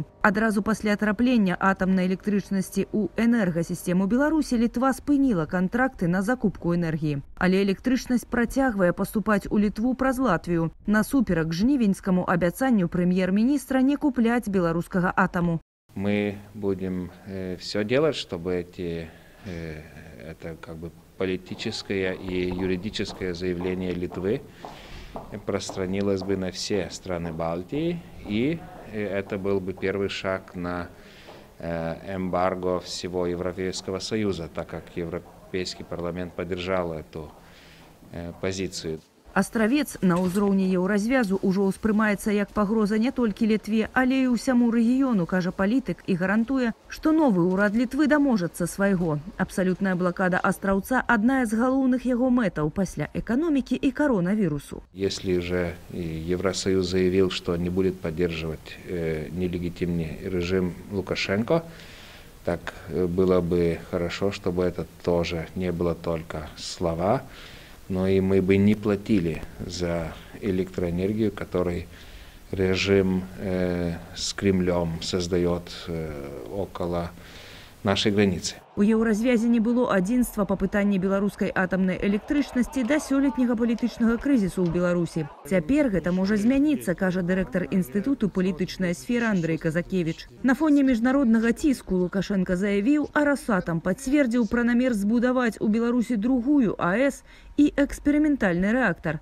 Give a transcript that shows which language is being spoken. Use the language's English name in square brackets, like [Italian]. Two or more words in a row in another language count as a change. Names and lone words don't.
[Belarusian] Адразу пасля атраплення атамнай электрычнасці ў энергасістэму Беларусі Літва спыніла кантракты на закупку энергіі. Але электрычнасць працягвае паступаць у Літву праз Латвію, насуперак жнівеньскаму абяцанню прэм'ер-міністра не купляць беларускага атаму. [Russian] Мы будем все делать, чтобы это политическое и юридическое заявление Литвы распространилось бы на все страны Балтии, и это был бы первый шаг на эмбарго всего Европейского Союза, так как Европейский парламент поддержал эту позицию. [Belarusian] Астравец на ўзроўні еўразвязу ўжо ўспрымаецца як пагроза не толькі Літве, але і ўсяму рэгіёну, кажа палітык і гарантуе, што новы ўрад Літвы даможацца свайго. Абсалютная блакада Астраўца – адна з галоўных яго мэтаў пасля эканомікі і коронавірусу. [Russian] Если же Евросоюз заявил, что не будет поддерживать нелегитимный режим Лукашенко, так было бы хорошо, чтобы это тоже не было только слова, но и мы бы не платили за электроэнергию, которую режим с Кремлем создает около нашей границы. [Belarusian] У еўразвязе не было адзінства па пытанні беларускай атамнай электрычнасці да сёлетняга палітычнага крызісу ў Беларусі. Цяпер гэта можа змяніцца, кажа дырэктар інстытуту «Палітычная сфера» Андрэй Казакевіч. На фоне міжнароднага ціску Лукашенко заявіў, а Росатам пацвердзіў пра намер збудаваць у Беларусі другую АЭС і эксперыментальны рэактар.